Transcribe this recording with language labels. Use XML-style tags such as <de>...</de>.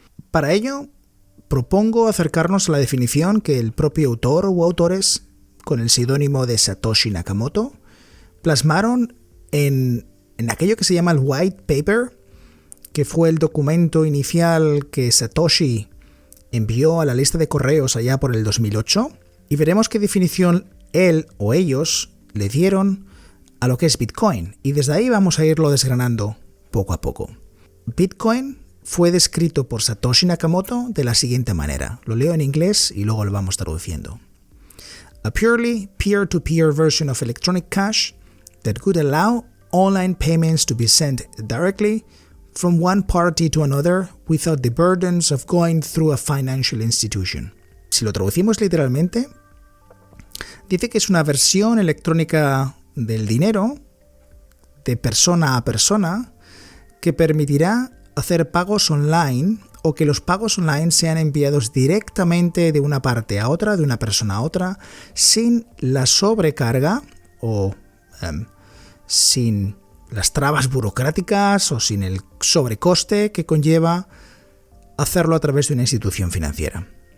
<es>Para ello, propongo acercarnos a la definición que el propio autor o autores, con el seudónimo de Satoshi Nakamoto, plasmaron en aquello que se llama el White Paper, que fue el documento inicial que Satoshi envió a la lista de correos allá por el 2008, y veremos qué definición él o ellos le dieron a lo que es Bitcoin, y desde ahí vamos a irlo desgranando poco a poco. Bitcoin fue descrito por Satoshi Nakamoto de la siguiente manera. Lo leo en inglés y luego lo vamos traduciendo.</es> <en>A purely peer-to-peer version of electronic cash that could allow online payments to be sent directly from one party to another without the burdens of going through a financial institution.</en> <es>Si lo traducimos literalmente, dice que es una versión electrónica del dinero de persona a persona que permitirá hacer pagos online o que los pagos online sean enviados directamente de una parte a otra, de una persona a otra, sin la sobrecarga o sin las trabas burocráticas o sin el sobrecoste que conlleva hacerlo a través de una institución financiera.</es>